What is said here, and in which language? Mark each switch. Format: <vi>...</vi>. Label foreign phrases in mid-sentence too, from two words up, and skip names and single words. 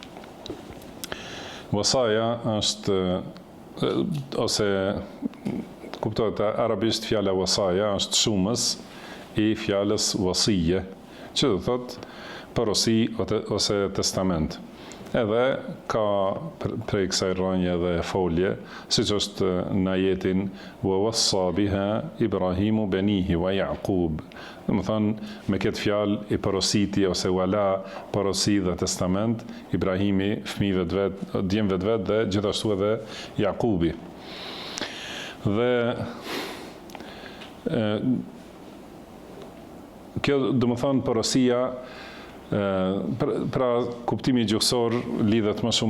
<sq>Wasaja është, ose kuptohet arabisht fjala wasaja është shumës I fjalës wasije, që do thot porosi ose testament. Edhe ka prej kësaj rrënje dhe folje, siç është në ajetin</sq> <ar>ووصى بها إبراهيم بنيه ويعقوب.</ar> <sq>Do të thonë me këtë fjalë I porositi ose wala porosi dhe testament Ibrahimi fëmijëve të vet, djemve të vet dhe gjithashtu edhe Jakubi. Dhe kjo do të thonë porosia pra kuptimi gjuhësor lidhet më shumë</sq>